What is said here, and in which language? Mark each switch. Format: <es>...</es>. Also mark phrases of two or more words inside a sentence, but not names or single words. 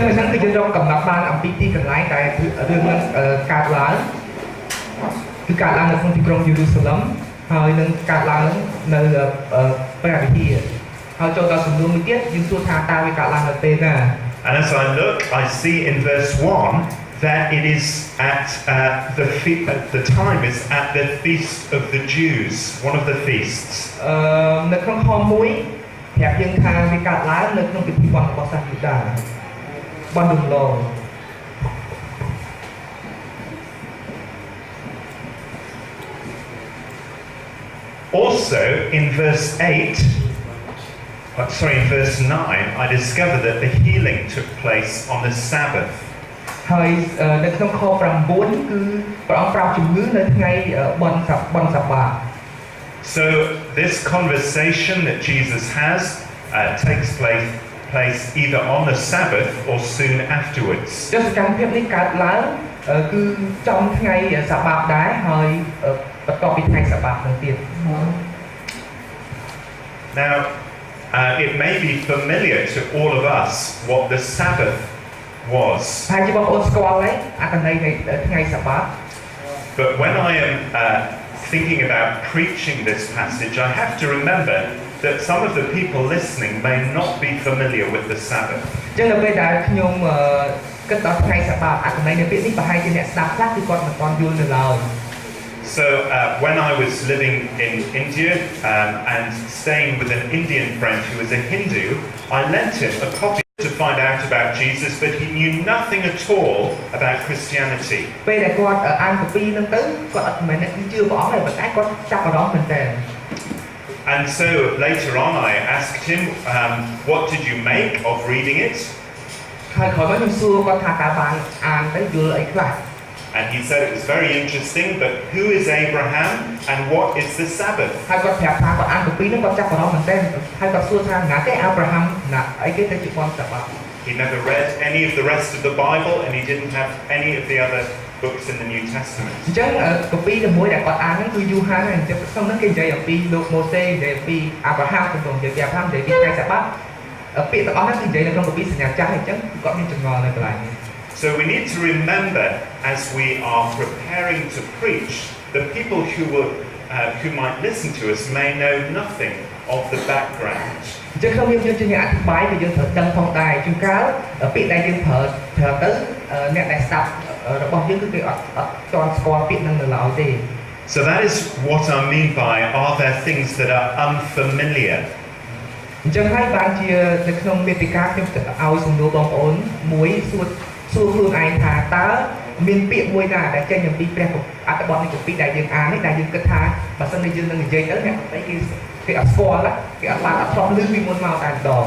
<en>And as I look, I see in verse 1 that it is at the time is at the feast of the Jews, one of the feasts.</en> <km>ប្រាប់យើងថាវាកើតឡើងនៅក្នុងពិធីបុណ្យរបស់សាសយូដាបុណ្យរំលង</km> <en>Also, in verse 8, in verse 9, I discovered that the healing took place on the Sabbath.</en> <km>ហើយនៅក្នុងខ 9 គឺព្រះអង្គប្រាប់ជំងឺនៅថ្ងៃបុណ្យសាបាត</km> <en>So this conversation that Jesus has takes place either on the Sabbath or soon afterwards.</en> <km>ចុះសកម្មភាពនេះកើតឡើងគឺចំថ្ងៃសាបាតដែរហើយបន្ទាប់ពីថ្ងៃសាបាតនឹងទៀត</km> <en>Now, it may be familiar to all of us what the Sabbath was.</en> <km>ហើយជាបងប្អូនស្គាល់ហើយអត្ថន័យនៃថ្ងៃសាបាត</km> <en>But when I am thinking about preaching this passage, I have to remember that some of the people listening may not be familiar with the Sabbath.</en> <km>ចឹងនៅពេលដែលខ្ញុំគិតដល់ថ្ងៃសាបាតអត្ថន័យនៃពាក្យនេះប្រហែលជាអ្នកស្ដាប់ខ្លះគឺគាត់មិនទាន់យល់នៅឡើយ</km> <en>So when I was living in India and staying with an Indian friend who was a Hindu, I lent him a copy to find out about Jesus, but he knew nothing at all about Christianity.</en> <km>ពេលដែលគាត់អានកាពីហ្នឹងទៅគាត់អត់មែនជឿព្រះអង្គទេប៉ុន្តែគាត់ចាប់អារម្មណ៍មែនតើ</km> <en>And so later on I asked him, what did you make of reading it?</en> <km>ហើយក្រោយមកខ្ញុំសួរគាត់ថាតើបានអានទៅយល់អីខ្លះ</km> <en>And he said it was very interesting, but who is Abraham and what is the Sabbath?</en> <km>ហើយគាត់ប្រាប់ថាគាត់អានកាពីហ្នឹងគាត់ចាប់អារម្មណ៍មែនតើហើយគាត់សួរថាណាទេអាប់រ៉ាហាំណាអីគេទៅជាបុណ្យសាបាត</km> <en>He never read any of the rest of the Bible and he didn't have any of the other books in the New Testament.</en> <km>អញ្ចឹងកាពីមួយដែលគាត់អានហ្នឹងគឺយូហានហើយអញ្ចឹងក្នុងហ្នឹងគេនិយាយអំពីលោកម៉ូសេនិយាយអំពីអាប់រ៉ាហាំក្នុងនិយាយពីអាប់រ៉ាហាំនិយាយពីថ្ងៃសាបាតពាក្យទាំងអស់ហ្នឹងគឺនិយាយនៅក្នុងកាពីសញ្ញាចាស់អញ្ចឹងគាត់មានចម្ងល់នៅកន្លែងនេះ</km> <en>So we need to remember as we are preparing to preach, the people who might listen to us may know nothing of the background.</en> <km>អញ្ចឹងខ្ញុំយើងជាអ្នកអធិប្បាយគឺយើងត្រូវដឹងផងដែរជួនកាលពាក្យដែលយើងប្រើទៅអ្នកដែលស្ដាប់របស់យើងគឺគេអត់ទាន់ស្គាល់ពាក្យហ្នឹងនៅឡើយទេ</km> <en>So that is what I mean by are there things that are unfamiliar?</en> <km>អញ្ចឹងហើយបានជានៅក្នុងមេតិកាខ្ញុំឲ្យសំណួរបងប្អូនមួយសួរខ្លួនឯងថាតើមានពាក្យមួយណាដែលចេញអំពីព្រះអត្ថបទនៃកាពីដែលយើងអាននេះដែលយើងគិតថាបើសិនជាយើងនឹងនិយាយទៅអ្នកផ្សេងគេអត់ស្គាល់គេអត់បានអត់ធ្លាប់ឮពីមុនមកតែម្ដង</km>